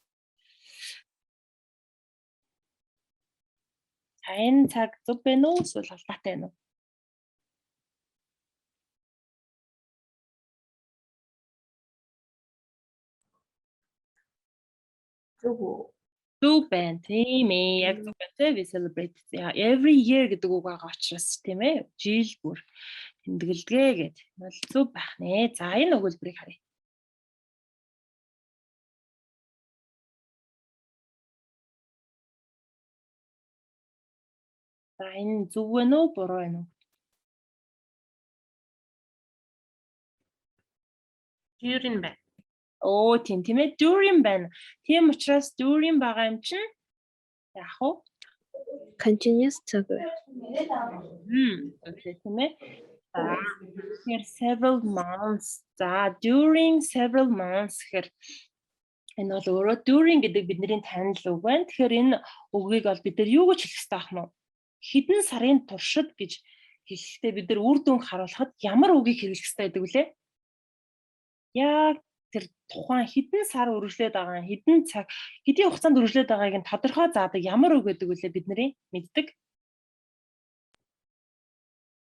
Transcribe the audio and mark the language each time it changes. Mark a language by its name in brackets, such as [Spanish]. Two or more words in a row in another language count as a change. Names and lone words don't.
[Mongolian] Энэ цаг зөв байна уу эсвэл алдаатай байна уу? Зөв байна тийм ээ. Яг зөв байна. [English] We celebrate every year [Mongolian] гэдэг үг байгаа учраас тийм ээ. Жил бүр тэмдэглэгээ гэдэг. Бол зөв байх нэ. За энэ өгүүлбэрийг харъя. За энэ зөв байна уу буруу байна уу? During байна. Оо тийм ээ. During байна. Тийм учраас during байгаа юм чинь яах вэ? Continuous цаг. Окей тийм ээ. Тэгэхээр [English] several months. [Mongolian] За [English] during several months [Mongolian] гэхээр энэ бол өөрөө during гэдэг бидний танил үг байна. Тэгэхээр энэ үгийг бол бид нар юу гэж хэлэх хэрэгтэй ах нь вэ? Хэдэн сарын туршид гэж хэлэхдээ бид нар үр дүнг харуулхад ямар үгийг хэрэглэх хэрэгтэй гэдэг вүлээ? Яг тэр тухайн хэдэн сар үргэлжлээд байгаа, хэдэн цаг, хэдийн хугацаанд үргэлжлээд байгааг нь тодорхой заадаг ямар үг гэдэг вүлээ бидний мэддэг?